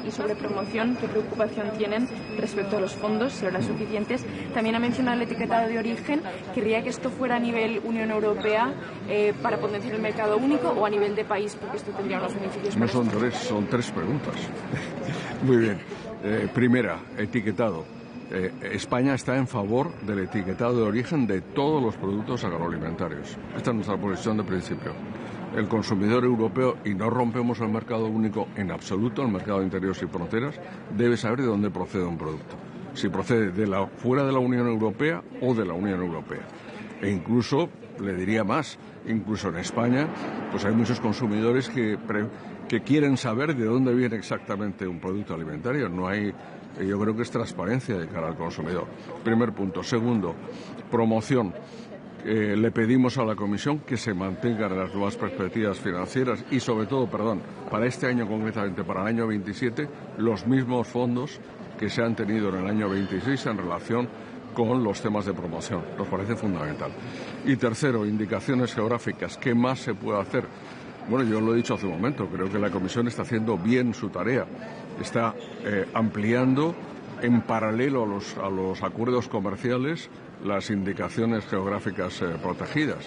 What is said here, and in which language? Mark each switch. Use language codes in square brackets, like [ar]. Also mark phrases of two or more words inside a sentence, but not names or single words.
[es] Y sobre promoción, ¿qué preocupación tienen respecto a los fondos, si habrá suficientes? También ha mencionado el etiquetado de origen. ¿Querría que esto fuera a nivel Unión Europea para potenciar el mercado único o a nivel de país? Porque esto tendría unos beneficios. No son tres preguntas. Muy bien. Primera, etiquetado. España está en favor del etiquetado de origen de todos los productos agroalimentarios. Esta es nuestra posición de principio. El consumidor europeo, y no rompemos el mercado único en absoluto, el mercado interior sin fronteras, debe saber de dónde procede un producto. Si procede fuera de la Unión Europea o de la Unión Europea. E incluso, le diría más, incluso en España, pues hay muchos consumidores que quieren saber de dónde viene exactamente un producto alimentario. Yo creo que es transparencia de cara al consumidor. Primer punto. Segundo, promoción. Le pedimos a la Comisión que se mantengan las nuevas perspectivas financieras y sobre todo, para este año concretamente, para el año 27, los mismos fondos que se han tenido en el año 26 en relación con los temas de promoción. Nos parece fundamental. Y tercero, indicaciones geográficas. ¿Qué más se puede hacer? Bueno, yo lo he dicho hace un momento, creo que la Comisión está haciendo bien su tarea. Está ampliando en paralelo a los acuerdos comerciales las indicaciones geográficas protegidas.